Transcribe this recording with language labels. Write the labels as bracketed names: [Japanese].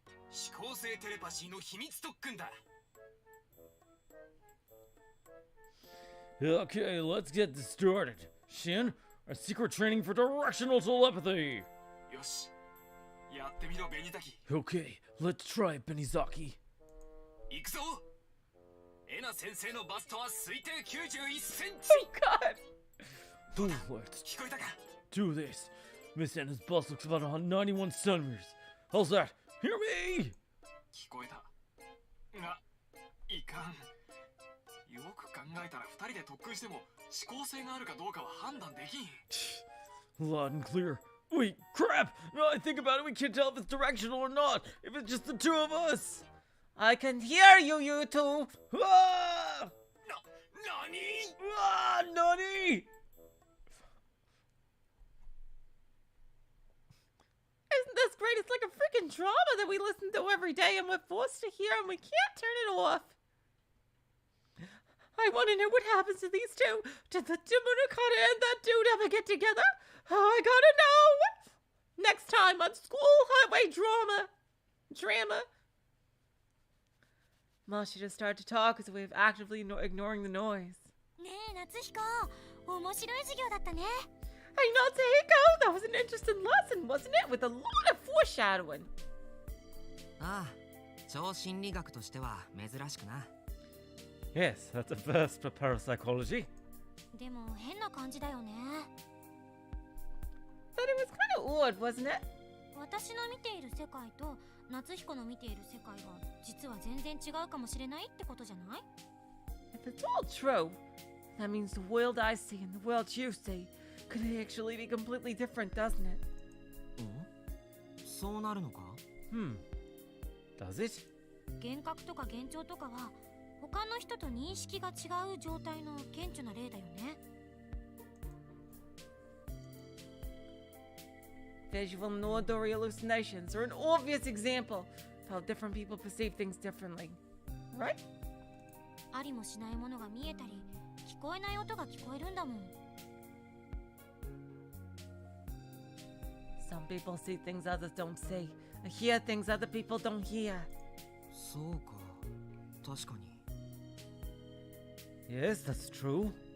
[Japanese] 思考性テレパシーの秘密特訓だ。 [English] Okay, let's get this started. Shin, our secret training for directional telepathy. [Japanese] よし、やってみろベニザキ。 [English] Okay, let's try Benizaki. [Japanese] 行くぞ。エナ先生のバストは推定91センチ。 [English] Oh God. Let's [Japanese] 聞こえたか？ [English] do this. Miss Anna's bust looks about 91 centimeters. How's that? Hear me? [Japanese] 聞こえた。が、いかん。よく考えたら二人で特訓しても思考性があるかどうかは判断できん。 [English] Loud and clear. Wait, crap! Now I think about it, we can't tell if it's directional or not. If it's just the two of us. I can hear you, you two! Ah! [Japanese] Nani? Ah, Nani! [English] this great? It's like a freaking drama that we listen to every day and we're forced to hear and we can't turn it off. I want to know what happens to these two. Did the Munakata and that dude ever get together? Oh, I gotta know. Next time on School Highway Drama. Mashi just started to talk as a way of actively ignoring the noise. [Japanese] ねえ夏彦、面白い授業だったね。 [English] Hey, Natsuhiko, that was an interesting lesson, wasn't it? With a lot of foreshadowing. [Japanese] ああ、超心理学としては珍しくな。 [English] Yes, that's a first for parapsychology. [Japanese] でも変な感じだよね。 [English] But it was kind of odd, wasn't it? [Japanese] 私の見ている世界と夏彦の見ている世界が実は全然違うかもしれないってことじゃない？ [English] If it's all true, that means the world I see and the world you see could actually be completely different, doesn't it? [Japanese] そうなるのか？ [English] Does it? [Japanese] 幻覚とか幻聴とかは他の人と認識が違う状態の顕著な例だよね。 [English] Visual and auditory hallucinations are an obvious example of how different people perceive things differently, right? [Japanese] ありもしないものが見えたり聞こえない音が聞こえるんだもん。 [English] Some people see things others don't see, and hear things other people don't hear. [Japanese] そうか、確かに。 [English] Yes, that's true.